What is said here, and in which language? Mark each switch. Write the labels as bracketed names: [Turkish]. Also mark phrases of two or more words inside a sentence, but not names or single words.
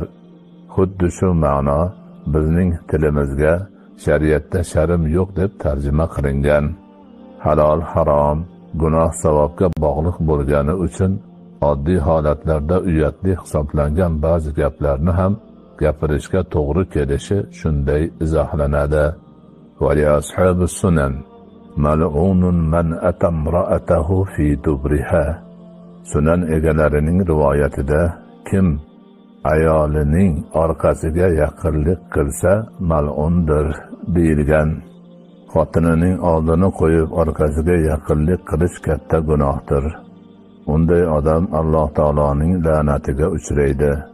[Uzbek] Xuddi shu ma'no bizning tilimizga shariatda sharm yo'q deb tarjima qilingan. Halol, harom, gunoh savobga bog'liq bo'lgani uchun oddiy holatlarda uyatli hisoblangan ba'zi gaplarni ham gapirishga to'g'ri kelishi shunday izohlanadi. [Arabic] ولأصحاب السنن ملعون من أتى امرأته في دبرها. [Uzbek] Sunan egalarining rivoyatida kim ayolining orqasiga yaqinlik qilsa mal'undir deyilgan. Xotinining oldini qo'yib orqasiga yaqinlik qilish katta gunohdir. Unday odam Alloh taoloning la'natiga uchraydi.